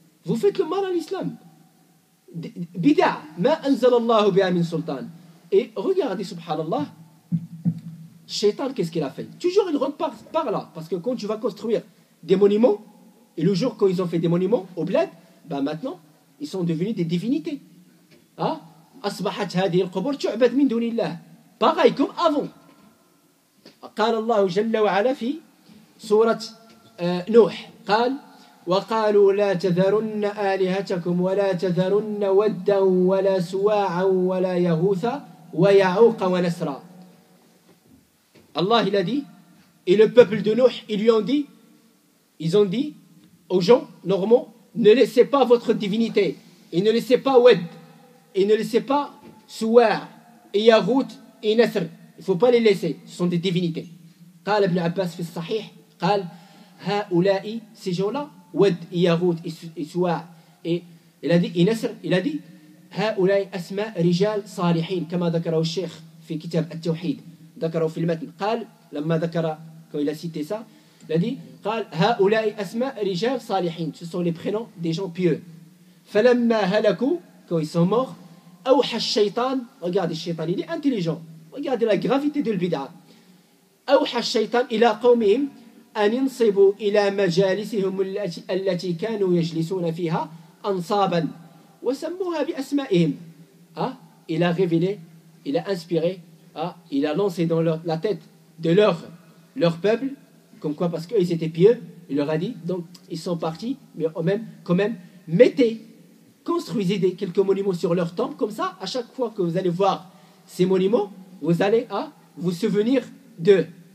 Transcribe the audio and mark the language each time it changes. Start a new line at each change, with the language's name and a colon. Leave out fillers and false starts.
French: Vous faites le mal à l'islam. Bid'a,
Arabic: ma anzalallahu biha min sultan.
French: Et regardez, subhanallah, Shaitan, qu'est-ce qu'il a fait? Toujours il rentre par là. Parce que quand tu vas construire des monuments, et le jour quand ils ont fait des monuments au bled, ben maintenant, ils sont devenus des divinités. Hein?
Arabic: أصبحت هذه القبور تعبد من دون الله.
French: Pareil comme avant.
Arabic: قال الله جل وعلا في سورة نوح قال وقالوا لا تذرن آلهتكم ولا تذرن ودا ولا سواعا ولا يغوث ويعوق ونسرا.
French: Allah il a dit, et le peuple de Nuh, ils ont dit aux gens normaux, ne laissez pas votre divinité, et ne laissez pas Wed, et ne laissez pas Suwa' et Yaghut et Nasr. Il ne faut pas les laisser, ce sont des divinités.
Arabic: قال ابن عباس في الصحيح قال هؤلاء
French: ces gens-là
Arabic: Wed et Yaghut et Suwa' et il a dit et Nasr, il a dit هؤلاء أسماء رجال صالحين كما ذكره الشيخ في كتاب التوحيد ذكره في المتن قال لما ذكر
French: quand il a cité ça il a dit
Arabic: قال هؤلاء أسماء رجال صالحين
French: ce sont les prénoms des gens pieux
Arabic: فلما هلكوا
French: quand ils sont morts
Arabic: أوحى الشيطان
French: regardez le shaitan il est intelligent regardez la gravité de l'bid'a
Arabic: أوحى الشيطان إلى قومهم أن ينصبوا إلى مجالسهم التي كانوا يجلسون فيها أنصابا وسموها بأسمائهم.
French: Il a révélé, il a inspiré, il a lancé dans la tête de leur peuple, comme quoi parce qu'ils étaient pieux, il leur a dit, donc ils sont partis, mais quand même, construisez quelques monuments sur leur temple, comme ça, à chaque fois que vous allez voir ces monuments, vous allez vous souvenir d'eux.